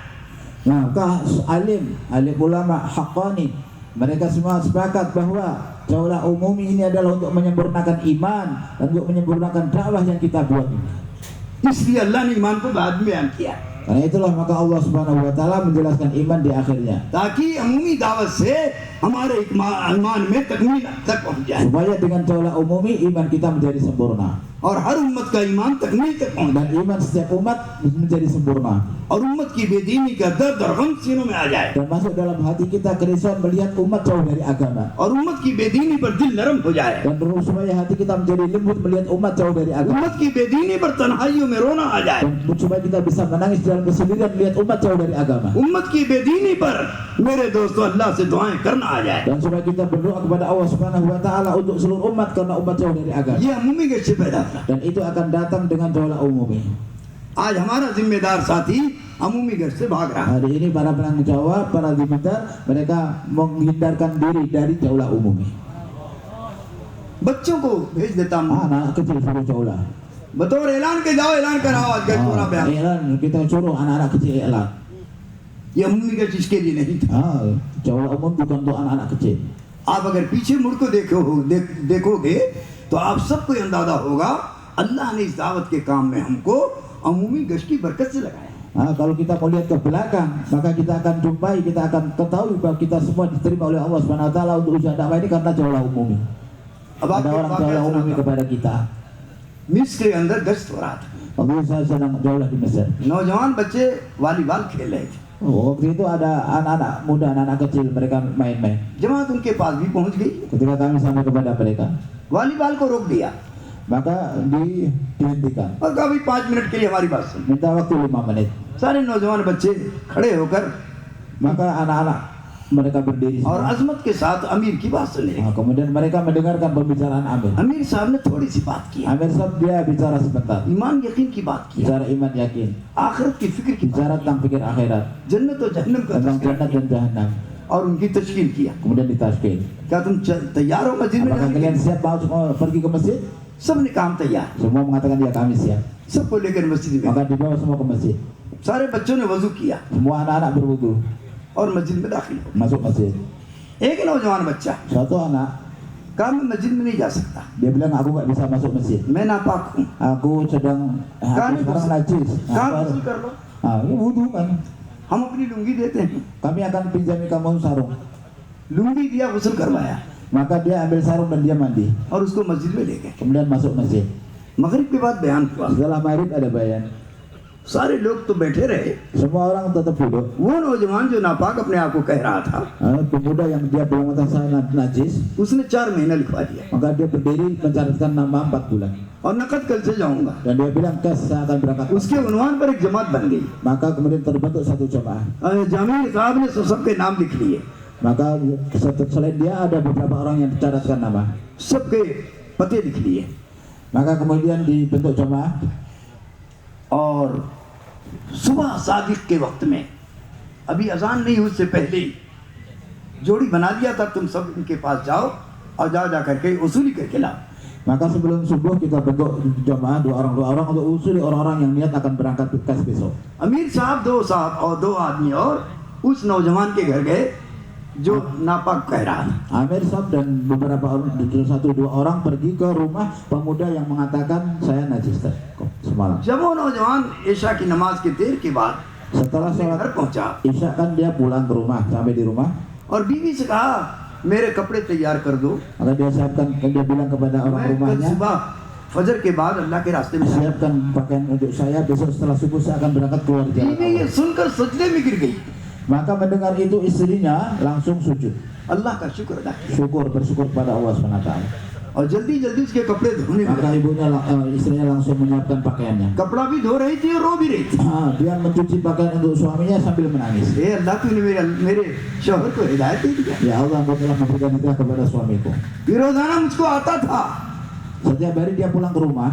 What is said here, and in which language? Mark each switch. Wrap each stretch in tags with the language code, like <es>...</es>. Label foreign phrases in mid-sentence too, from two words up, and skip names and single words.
<id>Nah, alim ulama haqqani, mereka semua sepakat bahwa jaulah umumi ini adalah untuk menyempurnakan iman dan untuk menyempurnakan dakwah yang kita buat ini.</id> <hi>इसलिए अल्लाह ने ईमान को बाद में बयान किया,</hi> <id>Karena itulah maka Allah</id> <ar>Subhanahu wa taala</ar> <id>menjelaskan iman di akhirnya,</id> <hi>ताकि अमूमी दावत से हमारे ईमान में तकमील तक पहुंच जाए</hi> <id>supaya dengan jaulah umumi iman kita menjadi sempurna</id> <hi>और हर उम्मत का ईमान तकमील तक पहुंच</hi> <id>dan iman setiap umat menjadi sempurna,</id> <hi>और उम्मत की बेदीनी का दर्द और गम सीनों में आ जाए</hi> <id>dan masuk dalam hati kita kerisauan melihat umat jauh dari agama,</id> <hi>और उम्मत की बेदीनी पर दिल नरम हो जाए,</hi> <id>dan supaya hati kita menjadi lembut melihat umat jauh dari agama,</id> <hi>उम्मत की बेदीनी पर तन्हाइयों में रोना आ जाए,</hi> <id>dan supaya kita bisa menangis dalam kesendirian melihat umat jauh dari agama,</id> <hi>उम्मत की बेदीनी पर मेरे दोस्तों अल्लाह से दुआएं करना आ जाए।</hi> <id>dan supaya kita berdoa kepada Allah</id> <ar>Subhanahu wa taala</ar> <id>untuk seluruh umat karena umat jauh dari agama,</id> <hi>ये अमूमी गश्त पैदा होता है।</hi> <id>dan itu akan datang dengan jaulah umumi.</id> <hi>आज हमारा जिम्मेदार साथी अमूमी गश्त से भाग रहा है।</hi> <id>Hari ini para penanggung jawab, para dimenter, mereka menghindarkan diri dari jaulah umumi.</id> <hi>बच्चों को भेज देता हूँ</hi> <id>Anak kecil suruh jaulah.</id> <hi>बतौर ऐलान के जाओ, ऐलान कराओ आज गश्त पूरा बयान।</hi> <id>Elan, kita suruh anak-anak kecil elan.</id> <hi>ये अमूमी गश्त इसके लिए नहीं था।</hi> <id>Jaulah umum bukan untuk anak-anak kecil.</id> <hi>आप अगर पीछे मुड़ को देखोगे तो आप सबको ये अंदाजा होगा अल्लाह ने इस दावत के काम में हमको अमूमी गश्त की बरकत से लगाया।</hi> <id>Kalau kita mau lihat ke belakang, maka kita akan jumpai, kita akan ketahui bahwa kita semua diterima oleh Allah</id> <ar>Subhanahu wa taala</ar> <id>untuk usaha dakwah ini karena jaulah umumi.</id> <hi>अब</hi> <id>Ada orang jaulah umumi</id> <hi>आपके</hi> <id>kepada kita.</id> <hi>मिस्र के अंदर गश्त हो रहा था,</hi> <id>Waktu saya sedang jaulah di Mesir.</id> <hi>नौजवान बच्चे वॉलीबॉल खेल रहे थे,</hi> <id>Waktu itu ada anak-anak muda, anak-anak kecil, mereka main-main.</id> <hi>जमात उनके पास भी पहुंच गई,</hi> <id>Ketika kami sampai kepada mereka,</id> <hi>वॉलीबॉल को रोक दिया</hi> <id>maka dihentikan.</id> <hi>और कहा भाई 5 मिनट के लिए हमारी बात सुन।</hi> <id>Minta waktu 5 menit.</id> <hi>सारे नौजवान बच्चे खड़े होकर</hi> <id>Maka anak-anak mereka berdiri</id> <hi>और</hi> <id>semua.</id> <hi>अजमत के साथ अमीर की बात सुन रहे।</hi> <id>Kemudian mereka mendengarkan pembicaraan Amir.</id> <hi>अमीर साहब ने थोड़ी सी बात की,</hi> <id>Amir Sahab dia bicara sebentar,</id> <hi>ईमान यकीन की बात की,</hi> <id>bicara iman yakin,</id> <hi>आखिरत की फिक्र की बात,</hi> <id>bicara tentang pikir akhirat,</id> <hi>जन्नत और जहन्नम का</hi> <id>tentang</id> <hi>तज़किरा</hi> <id>jannat dan jahanam.</id> <hi>और उनकी तशकील किया।</hi> <id>Kemudian ditashkil.</id> <hi>क्या तुम तैयार हो मस्जिद में</hi> <id>Apakah</id> <hi>जाने के</hi> <id>kalian</id> <hi>लिए?</hi> <id>siap mau pergi ke masjid?</id> <hi>सबने काम तैयार,</hi> <id>Semua mengatakan ya kami siap.</id> <hi>सबको लेकर मस्जिद में।</hi> <id>Maka dibawa semua ke masjid.</id> <hi>सारे बच्चों ने वजू किया</hi> <id>Semua anak-anak berwudu</id> <hi>और मस्जिद में दाखिल हो।</hi> <id>masuk masjid.</id> <hi>एक नौजवान बच्चा</hi> <id>Satu anak</id> <hi>कहा मैं मस्जिद में नहीं जा सकता,</hi> <id>dia bilang aku nggak bisa masuk masjid.</id> <hi>मैं नापाक हूँ।</hi> <id>Aku sekarang najis.</id> <hi>कहा वजू कर लो,</hi> <id>Ini wudu kan.</id> <hi>हम अपनी लुंगी देते हैं।</hi> <id>Kami akan pinjami kamu sarung.</id> <hi>लुंगी दिया, गुस्ल करवाया</hi> <id>Maka dia ambil sarung dan dia mandi.</id> <hi>और उसको मस्जिद में ले गए।</hi> <id>Kemudian masuk masjid.</id> <hi>मगरिब के बाद बयान हुआ,</hi> <id>Setelah maghrib ada bayan.</id> <hi>सारे लोग तो बैठे रहे,</hi> <id>Semua orang tetap duduk.</id> <hi>वो नौजवान जो नापाक अपने आप को कह रहा था,</hi> <id>Pemuda yang dia bilang saya najis,</id> <hi>उसने 4 महीना लिखवा दिया</hi> <id>maka dia berdiri mencatatkan nama 4 bulan.</id> <hi>और नकद कल से जाऊंगा।</hi> <id>Dan dia bilang kes saya akan berangkat.</id> <hi>उसके उन्वान पर एक जमात बन गई।</hi> <id>Maka kemudian terbentuk satu jamaah.</id> <hi>जामिर साहब ने सबके नाम लिख लिए</hi> <id>Maka selain dia ada beberapa orang yang dicatatkan nama.</id> <hi>सबके पते लिख लिए</hi> <id>Maka kemudian dibentuk jamaah</id> <hi>और सुबह सादिक के वक्त में अभी अजान नहीं हुई उससे पहले ही जोड़ी बना दिया था, तुम सब इनके पास जाओ और जा करके वसूली करके लाओ।</hi> <id>Maka sebelum subuh kita bentuk jamaah dua orang untuk usuli orang-orang yang niat akan berangkat tugas besok.</id> <hi>अमीर साहब और दो आदमी और उस नौजवान के घर गए जो नापाक कह रहा था।</hi> <id>Amir Sab dan beberapa orang, satu dua orang pergi ke rumah pemuda yang mengatakan saya najis semalam.</id> <hi>जब वो नौजवान ईशा की नमाज के देर के बाद</hi> <id>Setelah</id> <hi>अपने घर</hi> <id>sholat</id> <hi>पहुंचा</hi> <id>Isya kan dia pulang ke rumah, sampai di rumah</id> <hi>और बीवी से कहा मेरे कपड़े तैयार कर दो,</hi> <id>maka dia bilang kepada orang</id> <hi>मैं कल</hi> <id>rumahnya,</id> <hi>सुबह फजर के बाद अल्लाह के रास्ते में जाऊंगा।</hi> <id>siapkan pakaian untuk saya, besok setelah subuh saya akan berangkat keluar jalan</id> <hi>बीवी ये</hi> <id>Allah.</id> <hi>सुनकर सजदे में गिर गई,</hi> <id>Maka mendengar itu istrinya langsung sujud,</id> <hi>अल्लाह का शुक्र अदा किया</hi> <id>bersyukur kepada Allah SWT.</id> <hi>और जल्दी जल्दी उसके कपड़े धोने</hi> <id>Maka</id> <hi>लगी।</hi> <id>istrinya langsung menyiapkan pakaiannya.</id> <hi>कपड़ा भी धो रही थी और रो भी रही थी।</hi> <id>Dia mencuci pakaian untuk suaminya sambil menangis.</id> <hi>हे अल्लाह तूने मेरे शौहर को हिदायत दे दिया।</hi> <id>Ya Allah, Engkau telah memberikan hidayah kepada suamiku.</id> <hi>ये रोजाना मुझको आता था</hi> <id>Setiap hari dia pulang ke rumah</id>